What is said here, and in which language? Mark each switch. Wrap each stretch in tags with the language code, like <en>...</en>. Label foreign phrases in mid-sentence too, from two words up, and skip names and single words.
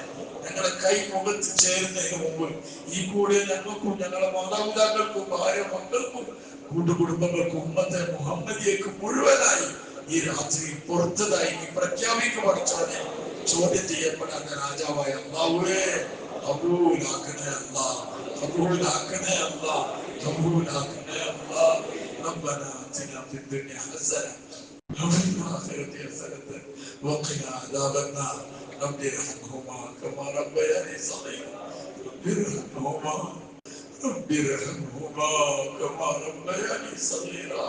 <ml>ഞങ്ങളെ കൈ മുഖത്ത് ചേരുന്നതിന് മുമ്പ് ഈ കൂടെ ഞങ്ങൾക്കും ഞങ്ങളെ മാതാപിതാക്കൾക്കും ഭാര്യ മക്കൾക്കും കൂട്ടുകുടുംബങ്ങൾക്കും ഉമ്മത്തെ മുഹമ്മദിയേക്കും മുഴുവനായി ഈ രാത്രി പുറത്തതായി നീ പ്രഖ്യാപിക്കുക പഠിച്ചവനെ. ചോദ്യം ചെയ്യപ്പെടാത്ത രാജാവായ അല്ലാഹുവേ, കബൂലാക്കണേ അല്ലാഹ്, കബൂലാക്കണേ അല്ലാഹ്, കബൂലാക്കണേ അല്ലാഹ്.</ml> <ar>ربنا آتنا في الدنيا حسنة وفي الآخرة حسنة وقنا عذاب النار. رب ارحمهما كما ربياني صغيرا. رب ارحمهما كما ربياني صغيرا.</ar>